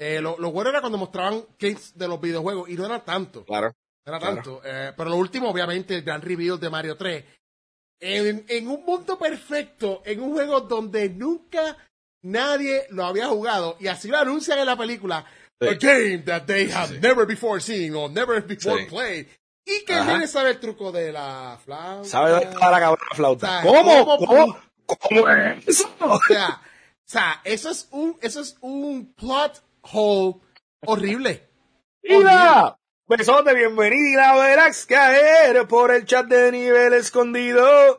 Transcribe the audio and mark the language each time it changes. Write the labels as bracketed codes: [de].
[es] Lo bueno era cuando mostraban clips de los videojuegos, y no era tanto. Claro. No era tanto. Pero lo último, obviamente, el gran reveal de Mario 3. En un mundo perfecto, en un juego donde nunca nadie lo había jugado, y así lo anuncian en la película, sí. [en] A game that they have never before seen or never before played. [es] ¿Y qué tiene sabe el truco de la flauta? ¿Sabe dónde está la cabrona flauta? O sea, ¿Cómo es eso? O sea, eso es un plot hole horrible. ¡Ida! Besote, bienvenida, y la verás caer por el chat de nivel escondido.